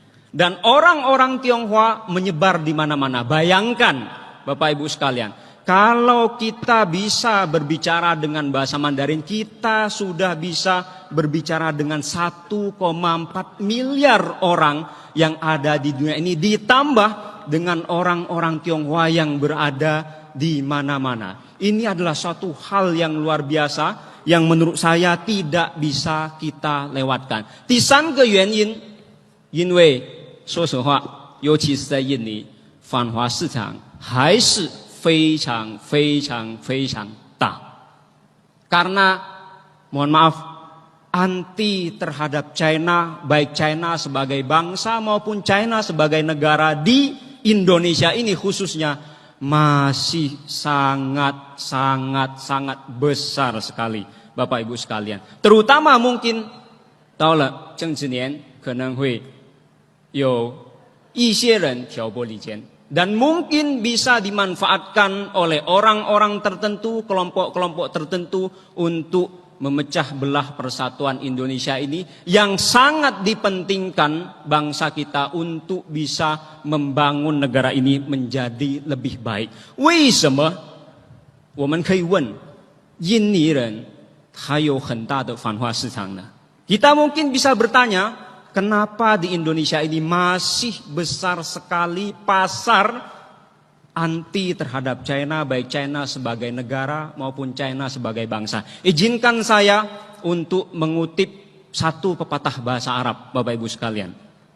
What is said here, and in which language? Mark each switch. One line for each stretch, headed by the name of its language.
Indonesian: Dan orang-orang Tionghoa menyebar di mana-mana. Bayangkan Bapak Ibu sekalian, kalau kita bisa berbicara dengan bahasa Mandarin, kita sudah bisa berbicara dengan 1,4 miliar orang yang ada di dunia ini. Ditambah dengan orang-orang Tionghoa yang berada di mana-mana. Ini adalah suatu hal yang luar biasa yang menurut saya tidak bisa kita lewatkan.
Chinese: 第三个原因，因为说实话，尤其是在印尼，反华市场还是非常非常非常大。
Indonesian: Karena mohon maaf, anti terhadap China, baik China sebagai bangsa maupun China sebagai negara di Indonesia ini khususnya masih sangat besar sekali Bapak Ibu sekalian. Terutama mungkin
Chinese: 到了政治年可能会有一些人挑拨离间
Indonesian: dan mungkin bisa dimanfaatkan oleh orang-orang tertentu, kelompok-kelompok tertentu untuk memecah belah persatuan Indonesia ini yang sangat dipentingkan bangsa kita untuk bisa membangun negara ini menjadi lebih baik.
Chinese: 为什么我们可以问印尼人还有很大的反华市场呢？
Indonesian: Kita mungkin bisa bertanya, kenapa di Indonesia ini masih besar sekali pasar anti terhadap China, baik China sebagai negara maupun China sebagai bangsa. Izinkan saya untuk mengutip satu pepatah bahasa Arab, Bapak Ibu sekalian.